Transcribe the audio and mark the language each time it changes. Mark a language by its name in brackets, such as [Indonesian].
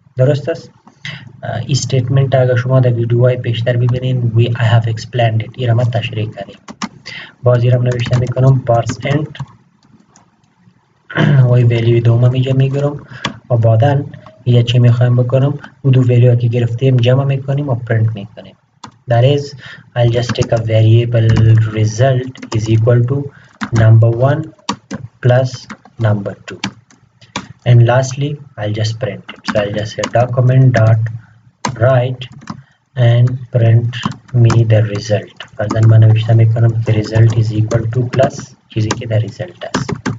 [Persian] درست است؟ این استیتمنت اگر شما در ویدیوهای پیشتر ببینید [English] I have explained it. [Persian] این را ما تشریح کردیم. باز این را نوشته میکنم parse int و این ولیو دوم اینجا میگیرم و بعدا اینجا چی میخوایم بکنم او دو ولیو که گرفتیم جمع میکنیم و پرینت میکنیم. [English] That is I'll just take a variable result is equal to number 1 plus number 2. And lastly I'll just print it. So I'll just say document dot write and print me the result. [Persian] فرضاً من نوشته میکنم که [English] result is equal to plus [Persian] چیزی که در result است.